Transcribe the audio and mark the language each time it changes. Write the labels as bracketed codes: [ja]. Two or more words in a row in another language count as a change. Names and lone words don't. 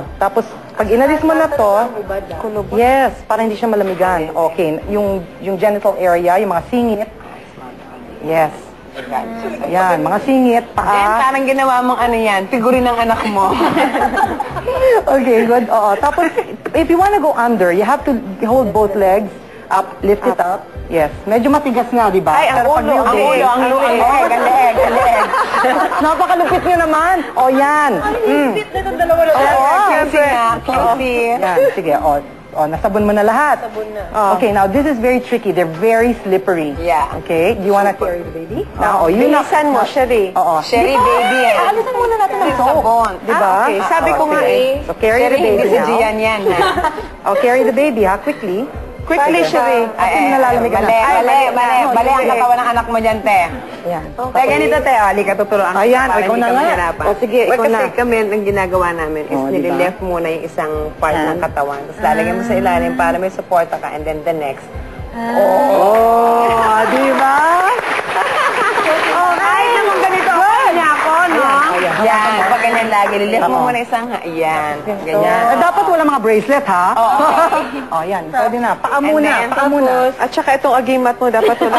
[tl] Tapos, pag inalis mo na to, yes, para hindi siya malamigan. Okay. Yung genital area, yung mga singit. Yes. Yan, mga singit, Jen, paa. parang ginawa mong ano yan, figurin ng anak mo. Okay, good. Oo. Tapos, [en] if you wanna go under, you have to hold both legs up, lift it up. Yes. [tl] Medyo matigas nga, di ba? Ay, ang Pero pag ulo, yung leeg- ang leeg. Napakalupit nyo naman. O, yan. Cutesy nga, cutesy. Yan, sige. O, nasabon mo na lahat. [en] Okay, now this is very tricky. They're very slippery. Yeah. Okay, do you wanna carry the baby? Now, [tl] yun na. Bilisan mo, Sherry. Oo. Sherry baby eh. Alisan muna natin ng soap. Sabon. Di ba? Okay, sabi ko nga sige. [en] So, carry the baby [tl] Hindi si [en] now. [tl] Gian yan. [en] Oh, carry the baby, ha? Quickly. Quickly, Sherry. [tl] Ay, nalalamig ka na. Mali ang katawan ng anak mo dyan, te. Yan. Te, ganito, te. Halika, tuturuan ko. Ayan, para ikaw hindi na ka nga. mahirapan. O, sige, ikaw Kasi na. kami, ang ginagawa namin is O, diba? nilileft muna yung isang part ng katawan. Tapos lalagyan mo sa ilalim para may suporta ka. [en] And then the next. [tl] Oh, di ba? Ay, naman ganito. Kanya ako, no? Ayan. Yan. Pag ganyan yan lagi. Lilift mo muna isang, ayan. Ganyan. Dapat wala mga bracelet, ha? Oh, yan. Pwede na. Paa muna. then, Paa muna. At saka itong agimat mo, dapat wala.